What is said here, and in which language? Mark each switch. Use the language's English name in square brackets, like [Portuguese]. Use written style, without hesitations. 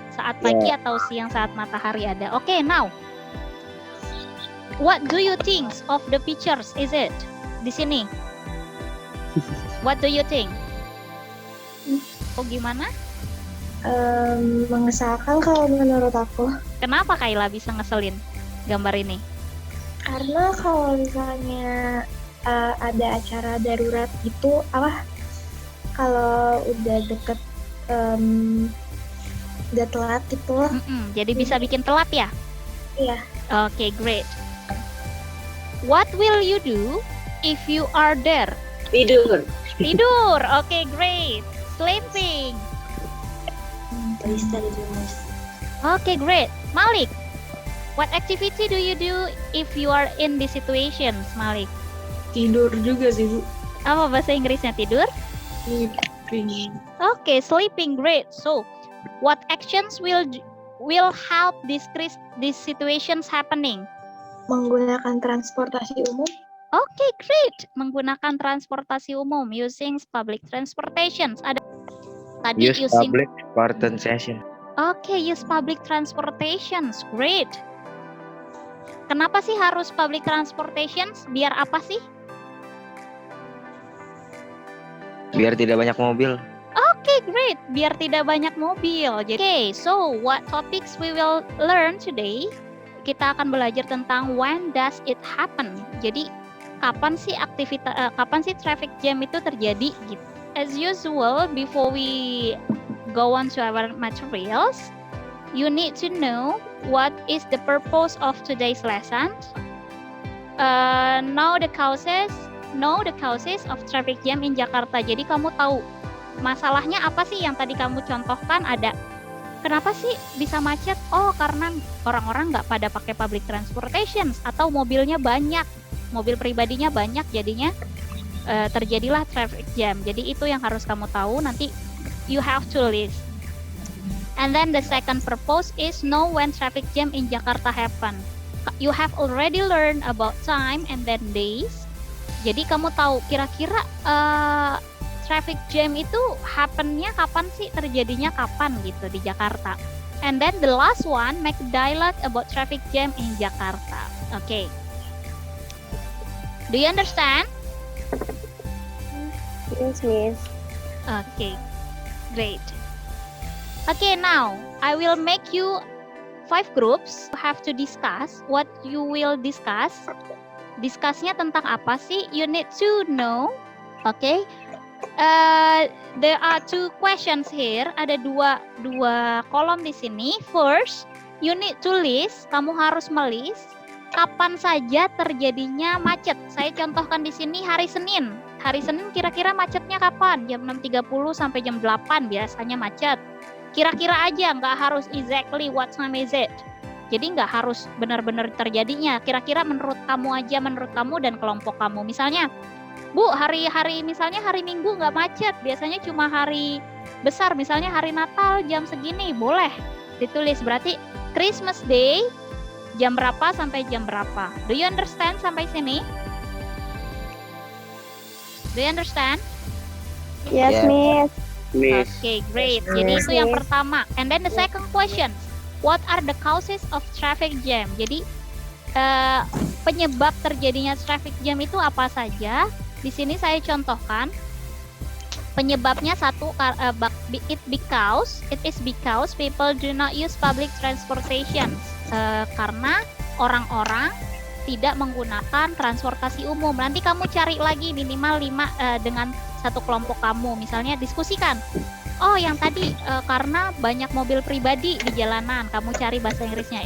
[Indonesian] Saat pagi atau siang saat matahari ada. [English] Oke, now. What do you think of the pictures? Is it [Indonesian] di sini? [English] What do you think? [Indonesian] Oh, gimana? Mengesalkan kalau menurut aku. Kenapa Kayla bisa ngeselin gambar ini? Karena kalau misalnya ada acara darurat gitu, kalau udah deket udah telat gitu. Jadi bisa bikin telat ya? Iya. [English] Oke, great. What will you do if you are there? [Indonesian] Tidur. [English] Tidur. Oke, great. Sleeping. Oke, great. Malik, what activity do you do if you are in this situation, Malik? [Indonesian] Tidur juga sih, Bu. Apa bahasa Inggrisnya tidur? [English] Sleeping. Oke, sleeping, great. So, what actions will help decrease these situations happening? [Indonesian] Menggunakan transportasi umum. [English] Oke, great. [Indonesian] Menggunakan transportasi umum, [English] using public transportations. [Indonesian] Ada tadi [English] Use using. public transportation. Oke, use public transportations. Great. [Indonesian] Kenapa sih harus [English] public transportations? [Indonesian] Biar apa sih? Biar tidak banyak mobil. [English] Oke, great. [Indonesian] Biar tidak banyak mobil. Jadi, [English] so what topics we will learn today? [Indonesian] Kita akan belajar tentang [English] when does it happen. [Indonesian] Jadi, kapan sih traffic jam itu terjadi gitu. [English] As usual, before we go on to our materials, you need to know what is the purpose of today's lesson. Know the causes of traffic jam in Jakarta. [Indonesian] Jadi kamu tahu masalahnya apa sih yang tadi kamu contohkan ada. Kenapa sih bisa macet? Oh, karena orang-orang nggak pada pakai public transportation atau mobilnya banyak, mobil pribadinya banyak, jadinya terjadilah traffic jam. Jadi itu yang harus kamu tahu. Nanti [English] you have to list. And then the second purpose is know when traffic jam in Jakarta happen. You have already learned about time and then days. [Indonesian] Jadi kamu tahu kira-kira traffic jam itu happen-nya kapan sih, terjadinya kapan gitu di Jakarta. [English] And then the last one, make dialogue about traffic jam in Jakarta. Okay. Do you understand? Yes, Miss. Okay. Great. Okay, now I will make you 5 groups. You have to discuss what you will discuss. [Indonesian] Discussnya tentang apa sih? [English] You need to know. Okay. There are 2 questions here. [Indonesian] Ada dua kolom di sini. [English] First, you need to list. [Indonesian] Kamu harus melist kapan saja terjadinya macet. Saya contohkan di sini hari Senin. Hari Senin kira-kira macetnya kapan? Jam 6.30 sampai jam 8 biasanya macet. Kira-kira aja, nggak harus [English] exactly what time is it. [Indonesian] Jadi nggak harus benar-benar terjadinya. Kira-kira menurut kamu aja, menurut kamu dan kelompok kamu. Misalnya, Bu, misalnya hari Minggu nggak macet. Biasanya cuma hari besar, misalnya hari Natal jam segini. Boleh ditulis. Berarti Christmas Day jam berapa sampai jam berapa. [English] Do you understand [Indonesian] sampai sini? [English] Do you understand? Yes, Yeah. Miss. Miss. Okay, great. [Indonesian] Jadi itu yang pertama. [English] And then the second question, what are the causes of traffic jam? [Indonesian] Jadi penyebab terjadinya traffic jam itu apa saja? Di sini saya contohkan. Penyebabnya satu, [English] it is because people do not use public transportation. [Indonesian] Karena orang-orang tidak menggunakan transportasi umum. Nanti kamu cari lagi minimal 5 dengan satu kelompok kamu. Misalnya diskusikan. Oh, yang tadi karena banyak mobil pribadi di jalanan. Kamu cari bahasa Inggrisnya.